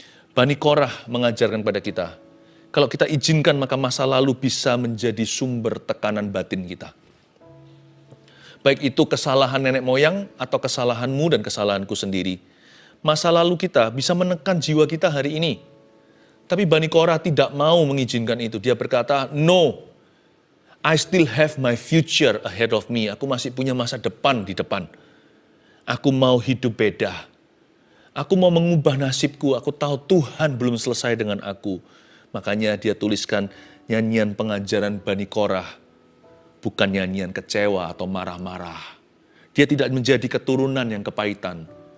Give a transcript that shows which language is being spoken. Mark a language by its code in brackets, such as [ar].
[id] Bani Korah mengajarkan pada kita, kalau kita izinkan maka masa lalu bisa menjadi sumber tekanan batin kita. Baik itu kesalahan nenek moyang atau kesalahanmu dan kesalahanku sendiri. Masa lalu kita bisa menekan jiwa kita hari ini. Tapi Bani Korah tidak mau mengizinkan itu. Dia berkata, [en] no, I still have my future ahead of me. [id] Aku masih punya masa depan di depan. Aku mau hidup beda. Aku mau mengubah nasibku. Aku tahu Tuhan belum selesai dengan aku. Makanya dia tuliskan nyanyian pengajaran Bani Korah. Bukan nyanyian kecewa atau marah-marah. Dia tidak menjadi keturunan yang kepahitan.